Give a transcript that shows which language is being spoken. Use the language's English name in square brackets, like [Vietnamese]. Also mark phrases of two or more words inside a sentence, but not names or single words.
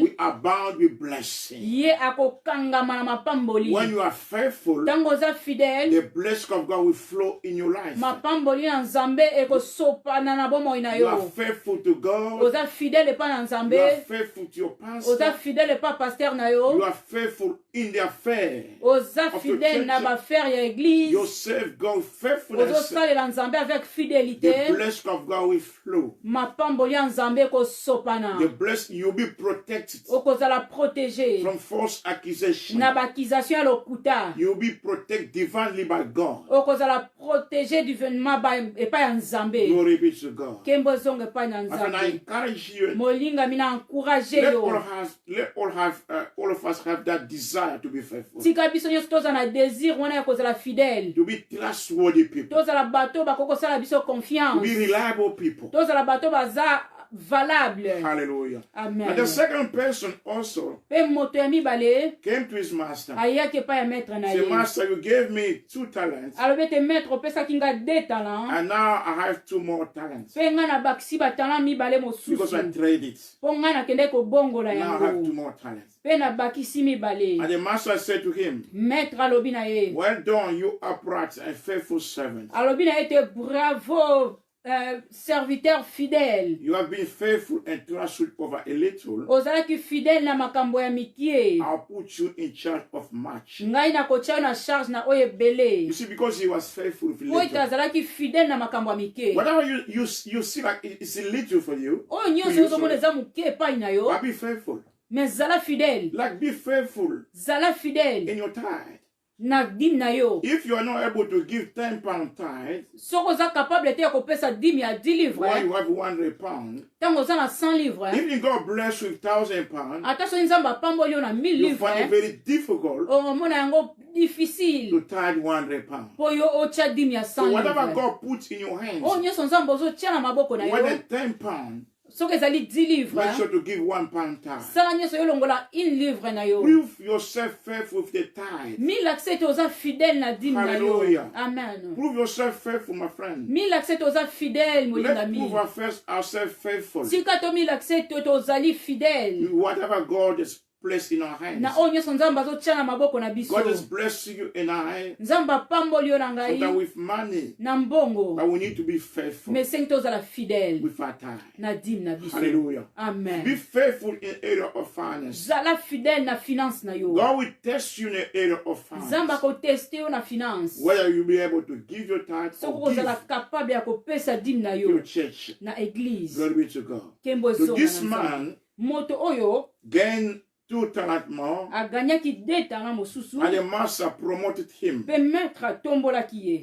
[English] will abound with blessing. [Lingala] ye akokangama na mapamboli. [English] When you are faithful, [Lingala] Tango oza fidèle, [English] the blessing of God will flow in your life. [Lingala] mapamboli ya Nzambe ekosopana na bomoi na [English] You are [Lingala] yo. [English] faithful to God. [Lingala] Oza fidèle epa na [English] You are [Lingala] Nzambe, [English] faithful to your [Lingala] oza [English] pastor. [Lingala] fidèle epa pasteur na [English] You [Lingala] yo, [English] are faithful in the affair. [Lingala] oza [English] the [Lingala] fidèle na [English] church. [Lingala] bafere ya [English] You [Lingala] église, [English] serve God with faithfulness. [Lingala] ozosalela Nzambe avec [English] The [Lingala] fidélité, [English] blessing of God will flow. [Lingala] mapamboli ya Nzambe ekosopana. [English] The blessing, you'll be protected [Lingala] Okozala protégé [English] from false accusation. [Lingala] na bakization ya lokuta. [English] You'll be protected divinely by God. [Lingala] Okozala [French] protégé divinement [Lingala] epai ya Nzambe. [English] Glory be to God. [Lingala] Kembo zongo epai na [English] My friend, I [Lingala] Nzambe. [English] encourage you. [Lingala] Molingami na encourage [English] Let [Lingala] yo. [English] all of us have that desire to be faithful, [Lingala] Tika biso nyonso tozala na désir wana ya kozala fidèle. [English] to be trustworthy people, [Lingala] Tozala bato bakokosala biso [English] to be [Lingala] confiance. [English] reliable people. [Lingala] Tozala bato baza valable. [English] Hallelujah. Amen. And the second person also [Lingala] Pe moto ya mibale [English] came to his master. [Lingala] ayaki epai ya maître na [English] Say, [Lingala] ye. [English] Master, you gave me 2 talents, [Lingala] alobi ete maître opesaki nga 2 talents, [English] and now I have 2 more talents [Lingala] mpe nga na bakisi batalent mibale [English] because I [Lingala] mosusu [English] trade it. [Lingala] mpo nga nakende kobongola [English] Now I have 2 [Lingala] yango [English] more talents. [Lingala] mpe na bakisi mibale. [English] And the master said to him, [Lingala] Maître alobi na ye, [English] well done, you upright and faithful servant. [Lingala] alobi na ye ete [French] bravo serviteur fidèle, [English] You have been faithful and trustful over a little. [Lingala] ozalaki fidèle na makambo ya mikie, [English] I'll put you in charge of much. [Lingala] ngai nakotia yo na charge na oyo ebele. [English] You see, because he was faithful with [Lingala] Po ete [English] little. [Lingala] azalaki fidèle na makambo ya mike, [English] Whatever you see like it's little for you, [Lingala] oyo nyonso ozomona eza moke epai na yo, [English] but be faithful. [Lingala] mais zala fidèle, [English] Like be faithful [Lingala] zala fidèle [English] in your tithe. [Lingala] na dîme na yo. [English] If you are not able to give 10 pound tithe, [Lingala] Soko oza capable te ya kopesa 10 ya 10 livres, [English] while you have 100 pound, [Lingala] tango oza na 100 livres, [English] if God bless you with 1,000 pound, [Lingala] ata soki Nzambe apamboli yo na 1000 [English] you find it [Lingala] livres, [English] very difficult [Lingala] omona yango difficile [English] to tithe 100 pound. [Lingala] mpo yo otia 10 ya 100 [English] So whatever [Lingala] livres. [English] God puts in your hands, [Lingala] Oyo nyonso Nzambe ozotia na maboko na [English] whether [Lingala] yo, [English] 10 pound, [Lingala] soki ezali 10 [English] make sure [Lingala] livres, [English] to give 1 pound tithe. [Lingala] sala nyonso yo longola 1 livre na yo. [English] Prove yourself faithful with the tithe. [Lingala] Milakisa ete oza fidèle na dîme na yo. [English] Hallelujah. Amen. Prove yourself faithful, my friend. [Lingala] Milakisa ete oza fidèle [English] Let's [Lingala] molingami. [English] prove ourselves faithful. [Lingala] Sika to milakisa ete ozali fidèle [English] Whatever God has placed in our hands. [Lingala] na oyo nyonso Nzambe azotia na maboko na biso. [English] God has blessed you and I, [Lingala] Nzambe apamboli yo na [English] so that [Lingala] ngai [English] with money, [Lingala] na mbongo, [English] but we need to be faithful [Lingala] mais sengi tozala fidèle [English] with our time. [Lingala] na dîme na biso. [English] Hallelujah. Be [Lingala] Amen. [English] faithful in area of finance. [Lingala] Zala fidèle na finance na yo. [English] God will test you in the area of [Lingala] Nzambe [English] finance. [Lingala] akoteste yo na finance, [English] Whether you'll be able to give your tithe [Lingala] soko [English] or give [Lingala] kozala capable ya kopesa dîme na [English] to [Lingala] yo [English] your church. [Lingala] na église. [English] Glory be to God. [Lingala] Kembo [English] So [Lingala] ezonga [English] this [Lingala] na Nzambe. [English] man [Lingala] Moto oyo [English] gained 2 talents more, [Lingala] aganyaki 2 talents mosusu, [English] and the master promoted him [Lingala] mpe maître atombolaki ye